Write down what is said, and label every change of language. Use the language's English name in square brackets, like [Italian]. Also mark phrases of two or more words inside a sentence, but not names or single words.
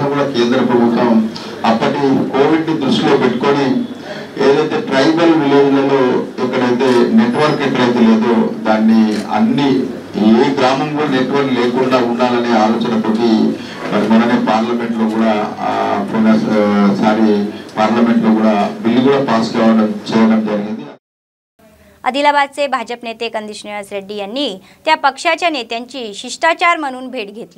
[Telugu] దానికోసం కూడా కేంద్ర ప్రభుత్వం అప్పటి కోవిడ్ని దృష్టిలో పెట్టుకొని ఏదైతే ట్రైబల్ విలేజ్లలో ఎక్కడైతే నెట్వర్క్ ఎక్కడైతే లేదో దాన్ని అన్ని ఏ గ్రామం కూడా నెట్వర్క్ లేకుండా ఉండాలనే ఆలోచనతోటి మరి మొన్ననే పార్లమెంట్లో కూడా పార్లమెంట్లో కూడా బిల్లు కూడా పాస్ చేయడం జరిగింది. [Marathi] आदिलाबादचे भाजप नेते कंदिश निवास रेड्डी यांनी त्या पक्षाच्या नेत्यांची शिष्टाचार म्हणून भेट घेतली.